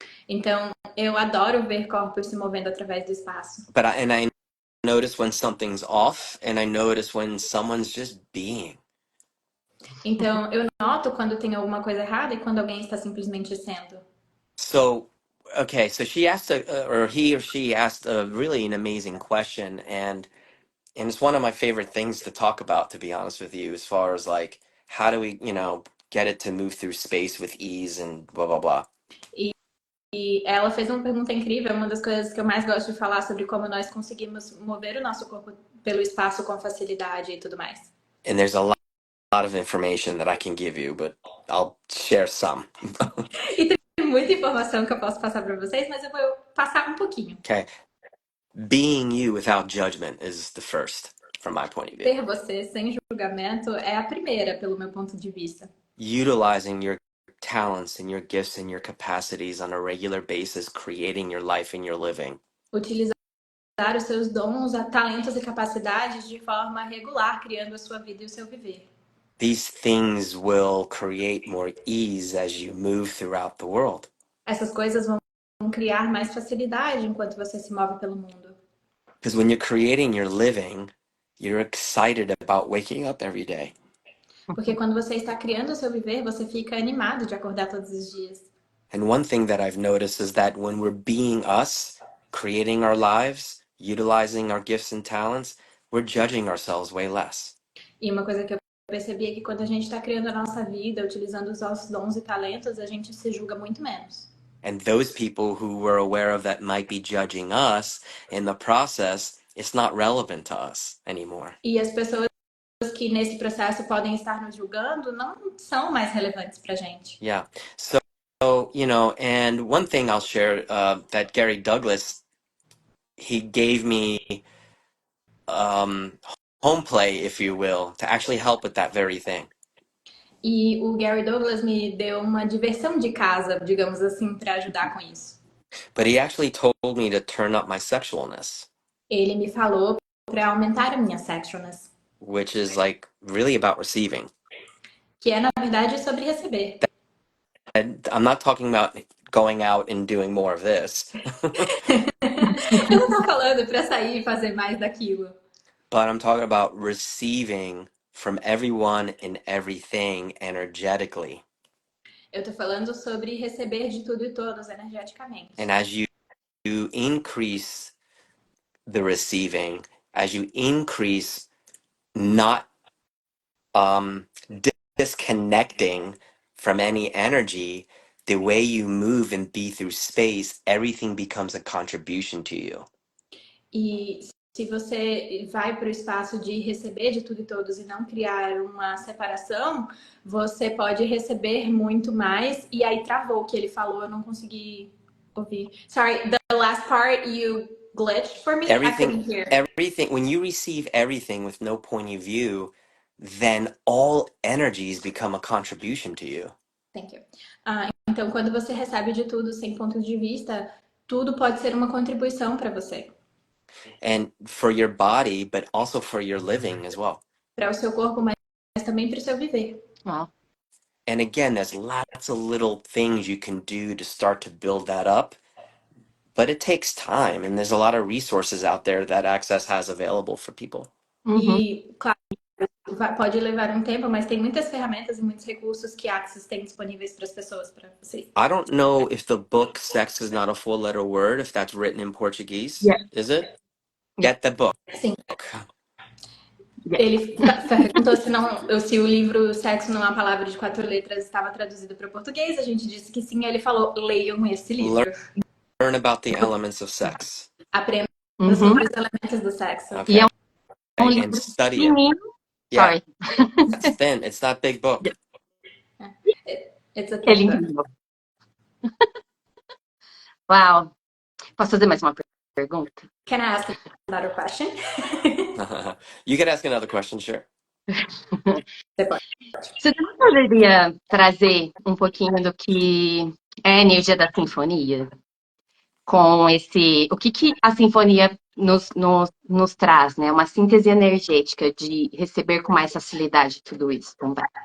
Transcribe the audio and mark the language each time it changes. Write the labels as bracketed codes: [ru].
[pt] Então, eu adoro ver corpos se movendo através do espaço. [en] I notice when something's off, and I notice when someone's just being. [pt] Então, eu noto quando tem alguma coisa errada e quando alguém está simplesmente sendo. [en] So, okay, so she asked, or he or she asked an amazing question, and it's one of my favorite things to talk about, to be honest with you, as far as like, how do we, get it to move through space with ease and blah, blah, blah. [pt] E ela fez uma pergunta incrível, uma das coisas que eu mais gosto de falar sobre como nós conseguimos mover o nosso corpo pelo espaço com facilidade e tudo mais. [en] And there's a lot of information that I can give you, but I'll share some. [pt] E tem muita informação que eu posso passar para vocês, mas eu vou passar um pouquinho. [en] Okay. Being you without judgment is the first, from my point of view. [pt] Ser você sem julgamento é a primeira, pelo meu ponto de vista. [en] Utilizing your talents and your gifts and your capacities on a regular basis, creating your life and your living. [pt] Utilizar os seus dons, talentos e capacidades de forma regular, criando a sua vida e o seu viver. [en] These things will create more ease as you move throughout the world. [pt] Essas coisas vão criar mais facilidade enquanto você se move pelo mundo. [en] Because when you're creating your living, you're excited about waking up every day. [pt] Porque quando você está criando o seu viver, você fica animado de acordar todos os dias. [en] And one thing that I've noticed is that when we're being us, creating our lives, utilizing our gifts and talents, we're judging ourselves way less. [pt] E uma coisa que eu percebi é que quando a gente está criando a nossa vida, utilizando os nossos dons e talentos, a gente se julga muito menos. [en] And those people who we're aware of that might be judging us in the process, it's not relevant to us anymore. [pt] E as pessoas que nesse processo podem estar nos julgando não são mais relevantes pra gente. [en] Yeah. So, and one thing I'll share that Gary Douglas, he gave me home play, if you will, to actually help with that very thing. [pt] E o Gary Douglas me deu uma diversão de casa, digamos assim, para ajudar com isso. [en] But he actually told me to turn up my sexualness. [pt] Ele me falou para aumentar a minha sexualness. [en] Which is like really about receiving. [pt] Que é, na verdade, sobre receber. [en] And I'm not talking about going out and doing more of this. [pt] Eu não tô falando para sair e fazer mais daquilo. [en] But I'm talking about receiving from everyone and everything energetically. [pt] Eu tô falando sobre receber de tudo e todos energeticamente. [en] And as you increase the receiving, as you increase not disconnecting from any energy, the way you move and be through space, everything becomes a contribution to you. [pt] E se você vai para o espaço de receber de tudo e todos e não criar uma separação, você pode receber muito mais. E aí travou o que ele falou, eu não consegui ouvir. [en] Sorry, the last part you glitched for me. I couldn't hear. Everything, when you receive everything with no point of view, then all energies become a contribution to you. Thank you. [pt] Então, quando você recebe de tudo sem ponto de vista, tudo pode ser uma contribuição para você. [en] And for your body, but also for your living as well. [pt] Para o seu corpo, mas também para o seu viver. [en] Wow. And again, there's lots of little things you can do to start to build that up, but it takes time, and there's a lot of resources out there that Access has available for people. [pt] E, claro, pode levar um tempo, mas tem muitas ferramentas e muitos recursos que a Access tem disponíveis para as pessoas, para vocês. [en] I don't know if the book Sex is Not a Four-Letter Word, if that's written in Portuguese. Yeah. Is it? Get the book. [pt] Sim. Ele perguntou se o livro Sexo Não é uma Palavra de 4 letras estava traduzido para o português. A gente disse que sim. Ele falou, leiam esse livro. [en] Learn about the elements of sex. [pt] Aprenda sobre os elementos do sexo. [en] Okay. And study it. Yeah. Sorry. It's thin. It's not big book. It's a thin book. [pt] Uau. Posso fazer mais uma pergunta? [en] Can I ask another question? You can ask another question, sure. [pt] Você também poderia trazer um pouquinho do que é a energia da sinfonia? Com o que a sinfonia nos traz, né? Uma síntese energética de receber com mais facilidade tudo isso também.